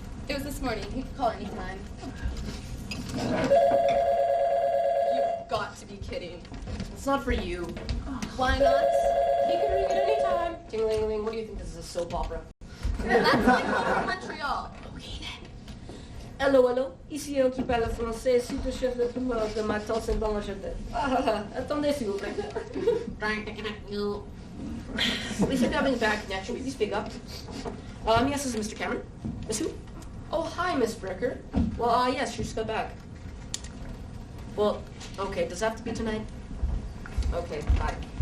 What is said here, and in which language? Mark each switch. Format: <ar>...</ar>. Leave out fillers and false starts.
<en>It was this morning. He could call anytime. You've got to be kidding. It's not for you. Why not? He can ring at any time. Ting-ling-ling, what do you think this is, a soap opera? That's my home from Montreal. Okay then.</en> <fr>Allô, ici un qui parle français, sous-chef de plumage de Matos et Blanchette. Attendez s'il vous plaît.</fr> <en>We seem to be having a bad connection. Please speak up. Yes, this is Mr. Cameron. Miss who? Oh, hi, Miss Bricker. Well, yes, she just got back. Well, okay, does it have to be tonight? Okay, bye.</en>